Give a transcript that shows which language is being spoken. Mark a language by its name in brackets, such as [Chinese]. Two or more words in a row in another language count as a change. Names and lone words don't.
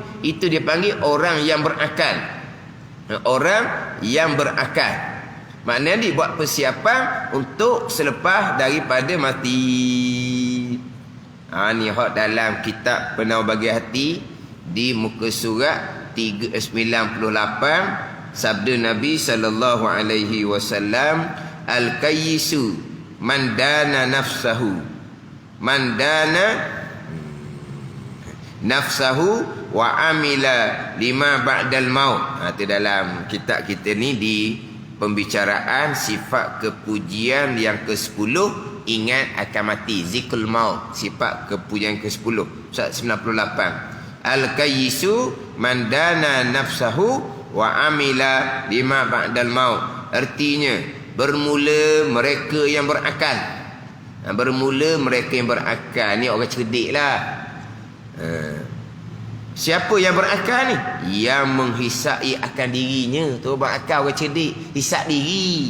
[Malay] Itu dia panggil orang yang berakal. Orang yang berakal, maknanya dia buat persiapan untuk selepas daripada mati. Ni hak dalam kitab Penau Bagi Hati di muka surat 98, sabda Nabi [Arabic] صلى الله عليه وسلم، الكيس من دان نفسه، من دان نفسه وعمل لما بعد الموت. [Malay] Itu dalam kitab kita ni di pembicaraan sifat kepujian yang ke-10, ingat akan mati, [Arabic] ذكر الموت, [Malay] sifat kepujian ke-10, surat 98. [Arabic] الكيس من دان نفسه وعمل لما بعد الموت. [Malay] Artinya bermula mereka yang berakal. Bermula mereka yang berakal ni orang cerdik lah. Siapa yang berakal ni? Yang menghisai akan dirinya. Tu berakal orang cerdik, hisap diri.